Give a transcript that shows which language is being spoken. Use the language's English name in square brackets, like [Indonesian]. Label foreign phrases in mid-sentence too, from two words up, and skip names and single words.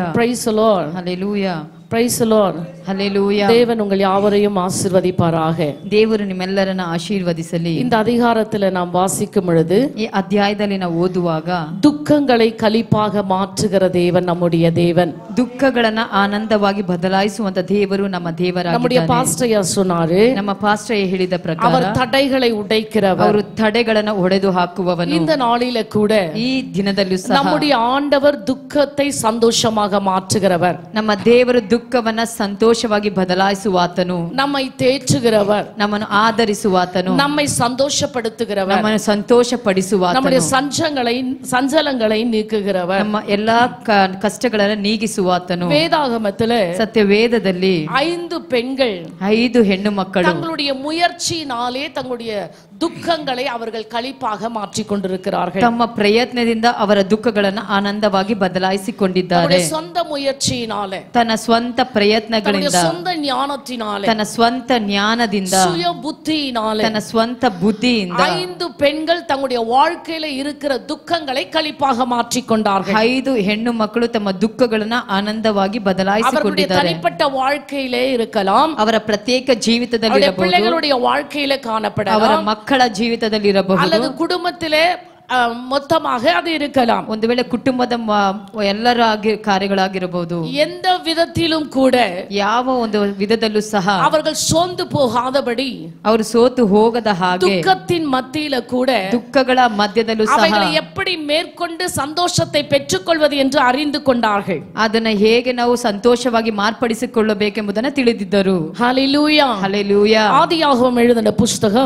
[English] Praise the Lord. Hallelujah. Praise the Lord. Hallelujah. [Tamil] தேவன் உங்கள் யாவரையும் ஆசீர்வதிப்பாராக. [Kannada] ದೇವರು ನಿಮ್ಮೆಲ್ಲರನ್ನ ಆಶೀರ್ವದಿಸಲಿ. [Tamil] இந்த அதிகாரத்துல நாம் வாசிக்கும் பொழுது [Kannada] ಈ ಅಧ್ಯಾಯದಲ್ಲಿ ನಾವು ಓದುವಾಗ [Tamil] துக்கங்களை களிப்பாக மாற்றுகிற தேவன் நம்முடைய தேவன். [Kannada] ದುಃಖಗಳನ್ನ ಆನಂದವಾಗಿ ಬದಲಾಯಿಸುವಂತ ದೇವರು ನಮ್ಮ ದೇವರಾಗಿದ್ದಾನೆ. [Tamil] நம்முடைய பாஸ்டர் சொன்னாரு, [Kannada] ನಮ್ಮ ಪಾಸ್ಟರ್ ಹೇಳಿದ ಪ್ರಕಾರ [Tamil] அவர் தடைகளை உடைக்கிறவர், [Kannada] ಅವರು ತಡೆಗಳನ್ನ ಒಡೆದು ಹಾಕುವವನು. [Tamil] இந்த நாளில கூட [Kannada] ಈ ದಿನದಲ್ಲೂ ಸಹ [Tamil] நம்முடைய ஆண்டவர் துக்கத்தை சந்தோஷமாக மாற்றுகிறவர், [Kannada] ನಮ್ಮ ದೇವರು ದುಃಖವನ್ನ ಸಂತೋಷವಾಗಿ ಬದಲಾಯಿಸುವಾತನು, [Tamil] நம்மை தேற்றுகிறவர், [Kannada] ನಮ್ಮನ್ನು ಆದರಿಸುವಾತನು, [Tamil] நம்மை சந்தோஷப்படுத்துகிறவர், [Kannada] ನಮ್ಮನ್ನು ಸಂತೋಷ ಪಡಿಸುವಾತನು, [Tamil] நம்முடைய சஞ்சலங்களை நீக்குகிறவர், [Kannada] ನಮ್ಮ ಎಲ್ಲಾ ಕಷ್ಟಗಳನ್ನು ನೀಗಿಸುವಾತನು. [Tamil] வேதாகமத்துல [Kannada] ಸತ್ಯವೇದದಲ್ಲಿ [Tamil] 5 பெண்கள் [Kannada] 5 ಹೆಣ್ಣು ಮಕ್ಕಳು [Tamil] தங்களுடைய முயற்சியினாலே தங்களுடைய துக்கங்களை அவர்கள் களிப்பாக மாற்றிக் கொண்டிருக்கிறார்கள். [Kannada] ತಮ್ಮ ಪ್ರಯತ್ನದಿಂದ ಅವರ ದುಃಖಗಳನ್ನು ಆನಂದವಾಗಿ ಬದಲಾಯಿಸಿಕೊಂಡಿದ್ದಾರೆ. [Tamil] சொந்த முயற்சியினாலே, [Kannada] ತನ್ನ ಸ್ವಂತ ಪ್ರಯತ್ನಗಳಿಂದ, [Tamil] சொந்த ஞானத்தினாலே, [Kannada] ತನ್ನ ಸ್ವಂತ ಜ್ಞಾನದಿಂದ, [Tamil] சுய புத்தியினாலே, [Kannada] ತನ್ನ ಸ್ವಂತ ಬುದ್ಧಿಯಿಂದ [Tamil] 5 பெண்கள் தங்களுடைய வாழ்க்கையில இருக்கிற துக்கங்களை களிப்பாக மாற்றிக் கொண்டார்கள். [Kannada] 5 ಹೆಣ್ಣು ಮಕ್ಕಳು ತಮ್ಮ ದುಃಖಗಳನ್ನ ಆನಂದವಾಗಿ ಬದಲಾಯಿಸಿಕೊಂಡಿದ್ದಾರೆ. [Tamil] தனிப்பட்ட வாழ்க்கையிலே இருக்கலாம், [Kannada] ಅವರ ಪ್ರತ್ಯೇಕ ಜೀವಿತದಲ್ಲಿ ಇರಬಹುದು, [Tamil] பிள்ளைகளுடைய வாழ்க்கையில காணப்படலாம், [Kannada] ಅವರ ಮಕ್ಕಳ ಜೀವಿತದಲ್ಲಿ ಇರಬಹುದು, [Tamil] அல்லது குடும்பத்திலே மொத்தமாக அது இருக்கலாம். [Kannada] ಒಂದು ವೇಳೆ ಕುಟುಂಬದ ಎಲ್ಲರ ಕಾರ್ಯಗಳಾಗಿರಬಹುದು. [Tamil] எந்த விதத்திலும் கூட [Kannada] ಯಾವ ಒಂದು ವಿಧದಲ್ಲೂ ಸಹ [Tamil] அவர்கள் சோர்ந்து போகாதபடி, [Kannada] ಅವರು ಸೋತು ಹೋಗದ ಹಾಗೆ, [Tamil] துக்கத்தின் மத்தியில கூட [Kannada] ದುಃಖಗಳ ಮಧ್ಯದಲ್ಲೂ ಸಹ [Tamil] அவைகளை எப்படி மேற்கொண்டு சந்தோஷத்தை பெற்றுக்கொள்வது என்று அறிந்து கொண்டார்கள். [Kannada] ಅದನ್ನ ಹೇಗೆ ನಾವು ಸಂತೋಷವಾಗಿ ಮಾರ್ಪಡಿಸಿಕೊಳ್ಳಬೇಕೆಂಬುದನ್ನು ತಿಳಿದಿದ್ದರು. [Tamil] ஹalleluya. [Kannada] ಹಲ್ಲೆಲೂಯಾ. [Tamil] ஆதியாகமம் எழுதின புத்தகம்